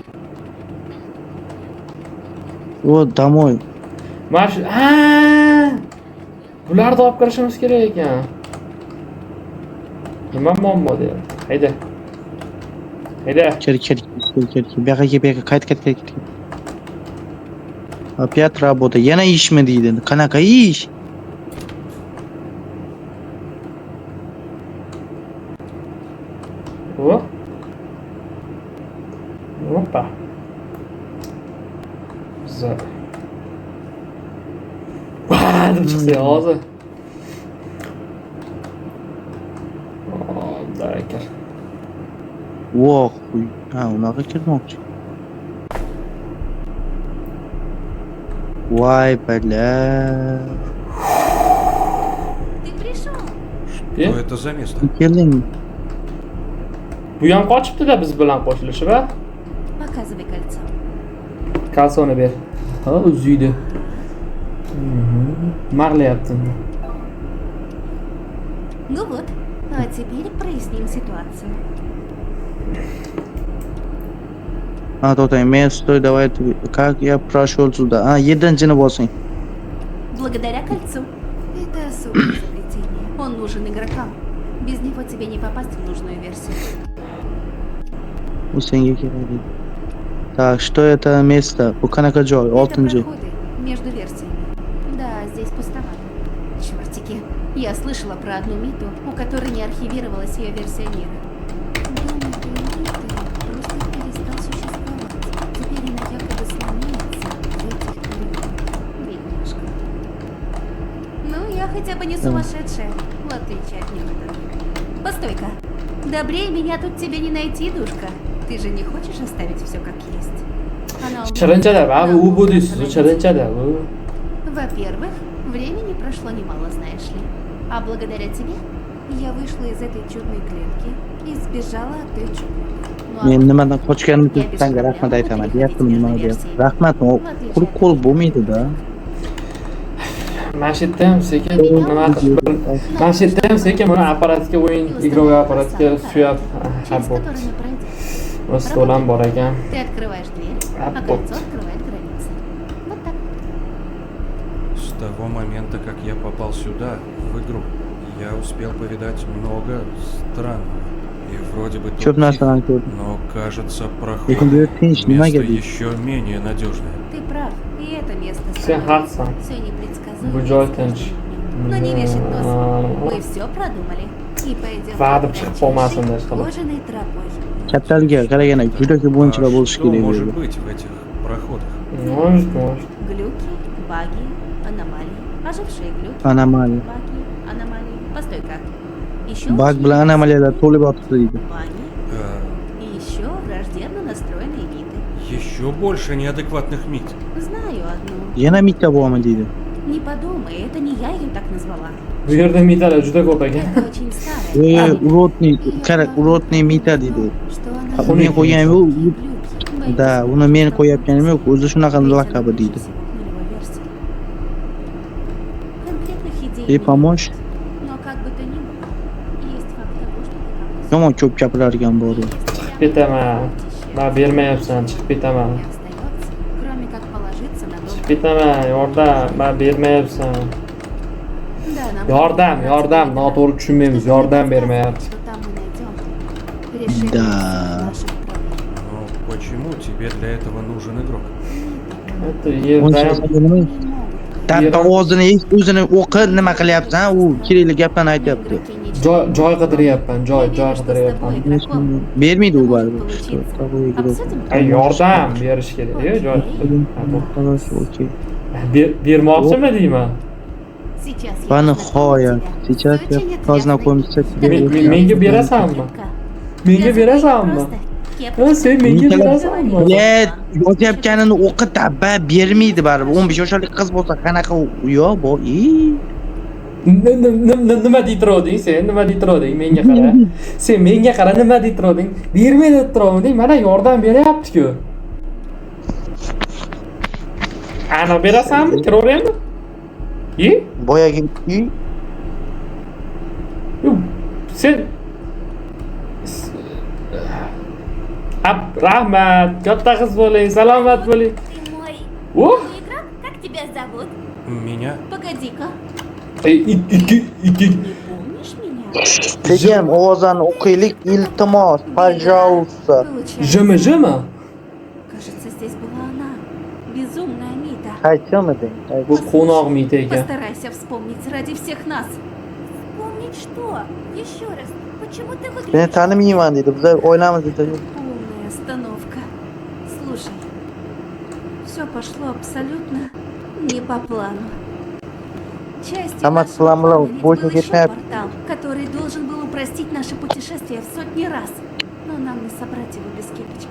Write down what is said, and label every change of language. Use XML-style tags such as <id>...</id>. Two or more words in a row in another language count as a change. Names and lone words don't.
<ru>O, домой.</ru> <uz>Marsh. Ha! Bularni olib kirishimiz kerak ekan. Nima muammo deyapti? Hayda. Hayda. Kel. Bu yoqqa qayt.</uz> <ru>Опять работа.</ru> <uz>Yana ishmi deydi. Qanaqa ish? O. Hoppa. Güzel. Vaa, deb chiqsa hozir. Barakal. Voh, ha, unaqa kirmoqchi. Voy bala.</uz> <ru>Ты пришел? Что это за место?</ru> <uz>Keling. Bu ham qochibdi-da biz bilan qo'shilishib, ha?</uz> <ru>Показывай кольцо.</ru> <uz>Kalsoni ber. Ha, uzuydi. Marlayapti.</uz> <ru>Ну вот, а теперь проясним ситуацию.</ru> <uz>Ha, to'xtang, men</uz> <ru>sтой, давай. Как я прошел сюда? А,</ru> <uz>7-chini bosing.</uz> <ru>Благодаря кольцу. Это особое изобретение. Он нужен игрокам. Без него тебе не попасть в нужную версию.</ru> <uz>Bu senga kerak.</uz> <ru>Так, что это место?</ru> <uz>Bu qanaqa joy?</uz> <ru>Это</ru> <uz>6-chi.</uz> <ru>проходы между версиями. Да, здесь пустовато. Чёртики. Я слышала про одну Миту, у которой не архивировалась ее версия мира. Думаю, ты просто перестал существовать. Теперь она якобы слоняется в этих коридорах. Бедняжка. Ну, я хотя бы не сумасшедшая, в отличие от некоторых. Постой-ка. Добрее меня тут тебе не найти, душка. Ты же не хочешь оставить все как есть? Она у меня</ru> <uz>Chirinchada, va bu</uz> <ru>на</ru> <uz>bu deysiz,</uz> <ru>родителей.</ru> <uz>chirinchada bu.</uz> <ru>Во-первых, времени прошло немало, знаешь ли. А благодаря тебе я вышла из этой чудной клетки и сбежала от той чудной. Ну, а</ru> <uz>Men</uz> <ru>вот</ru> <uz>nimadan qochganim</uz> <ru>Я</ru> <uz>uchun</uz> <ru>без</ru> <uz>senga</uz> <ru>проблем</ru> <uz>rahmat</uz> <ru>могу</ru> <uz>aytaman.</uz> <ru>переходить</ru> <uz>Deyaptimi</uz> <ru>между</ru> <uz>nima deyapti?</uz> <ru>версиями.</ru> <uz>Rahmat,</uz> <ru>В отличие</ru> <uz>quruq</uz> <ru>от</ru> <uz>qo'l</uz> <ru>тебя.</ru> <uz>bo'lmaydi-da. Mana shu yerda ham sekin nima mana shu yerda ham sekin buni apparatga o'yin игровой apparatga suyab</uz> <ru>Через</ru> <uz>bu.</uz> <ru>который мы пройдем.</ru> <uz>Stol ham bor ekan.</uz> <ru>Ты открываешь дверь, а Аппарат. кольцо открывает границы. Вот так. С того момента, как я попал сюда, в игру, я успел повидать много странного. И вроде бы тут</ru> <uz>Ko'p</uz> <ru>тихо,</ru> <uz>narsalarni ko'rdim.</uz> <ru>но кажется</ru> <uz>Lekin bu</uz> <ru>проход</ru> <uz>yer tinch, nimaga</uz> <ru>место</ru> <uz>deydi?</uz> <ru>еще менее надежное. Ты прав. И это место</ru> <uz>Sen haqsan.</uz> <ru>все непредсказуемо.</ru> <uz>Bu</uz> <ru>и</ru> <uz>joy</uz> <ru>с</ru> <uz>tinch.</uz> <ru>каждым днем. Но не вешать нос. Мы все продумали. И пойдем</ru> <uz>Va'da</uz> <ru>по</ru> <uz>chiqib qolmasin</uz> <ru>кратчайшей</ru> <uz>deb qilib.</uz> <ru>кожаной тропой.</ru> <uz>Kattalarga qaraganda juda ko'p o'yinchilar</uz> <ru>А</ru> <uz>bo'lishi</uz> <ru>что</ru> <uz>kerak bu</uz> <ru>может</ru> <uz>yerda.</uz> <ru>быть в этих проходах? Может. Глюки, баги, аномалии. Ожившие глюки,</ru> <uz>Anomaliya.</uz> <ru>баги, аномалии. Постой-ка. Еще</ru> <uz>Bug bilan anomaliyalar to'lib yotibdi deydi.</uz> <ru>баги. А, И еще враждебно настроенные миты. еще больше неадекватных МИД. Знаю одну.</ru> <uz>Yana mitta bormi deydi.</uz> <ru>Не подумай, это не я ее так назвала.</ru> <uz>Bu yerda mitalar juda ko'p ekan.</uz> <ru>Это очень старая.</ru> <uz>Urotniy mita deydi.</uz> <ru>Что</ru> <uz>Ha,</uz> <ru>она...</ru> <uz>uni qo'yganim yo'q.</uz> <ru>Глюки.</ru> <uz>Da, uni men qo'yayotganim yo'q. O'zi shunaqa laqabi deydi.</uz> <ru>Конкретных идей</ru> <uz>Ey,</uz> <ru>нет.</ru> <uz>pomosh.</uz> <ru>Но как бы то ни было, есть факт того, что ты как-то</ru> <uz>Yomon ko'p gapiradigan bor. Chiqib ketaman. Man bermayapsan, chiqib ketaman.</uz> <ru>не остается, кроме как положиться на</ru> <uz>Chiqib</uz> <ru>доброе.</ru> <uz>ketaman, yordam, man bermayapsan.</uz> <ru>Да, нам</ru> <uz>Yordam,</uz> <ru>нужно</ru> <uz>yordam,</uz> <ru>добраться</ru> <uz>noto'g'ri tushunmaymiz,</uz> <ru>до</ru> <uz>yordam</uz> <ru>того,</ru> <uz>bermayapti.</uz> <ru>что там мы найдем решение Да. всех наших проблем. Но почему тебе для этого нужен игрок?</ru> <uz>Это yerda ham O'yinchilarga nima?</uz> <ru>Не могут</ru> <uz>Dabba o'zini o'zini o'qi nima qilyapsan? U kerakli gaplarni aytyapti. Joy qidiryapman, joy qidiryapman. Bermaydi u baribir. Ay, yordam berish kerak-ku, joy. Xolos, okey. Bermoqchimi deyman?</uz> <ru>Сейчас я</ru> <uz>Va</uz> <ru>познакомлю</ru> <uz>nihoyat,</uz> <ru>тебя сейчас с я очень познакомиться отвязной тебе.</ru> <uz>Menga berasanmi? Menga berasanmi? Ha, sen menga berasanmi? Bilet, yozayotganini o'qi dabba bermaydi baribir. 15 yoshlik qiz bo'lsa qanaqa yo'q bu. Nima deytirovding sen? Nima deytirovding? Menga qara. Sen menga qara, nima deytirovding? Bermaydi deytirovding. Mana yordam beryapti-ku. Ana berasanmi? Kiraveraymi? Boyagi Sen rahmat, katta qiz bo'ling, salomat bo'ling.</uz> <ru>Ты мой О! новый игрок? Как тебя зовут? Меня? Погоди-ка,</ru> <uz>Ikki.</uz> <ru>не помнишь меня?</ru> <uz>Tekin ovozini o'qiylik, iltimos,</uz> <ru>пожалуйста.</ru> <uz>Jimi.</uz> <ru>Кажется, здесь была она. Безумная Мита.</ru> <uz>Qaytdimiding? Bu qo'noq mita ekan.</uz> <ru>Постарайся вспомнить ради всех нас. Вспомнить что? Еще раз. Почему ты</ru> <uz>Men</uz> <ru>выглядишь...</ru> <uz>tanimayman dedi. Biz o'ylamiz dedi.</uz> <ru>Полная остановка. Слушай, все пошло абсолютно не по плану. Частью Самое нашего слабое плана ведь будет был еще летать. портал, который должен был упростить наше путешествие в сотни раз. Но нам не собрать его без кипочки.</ru>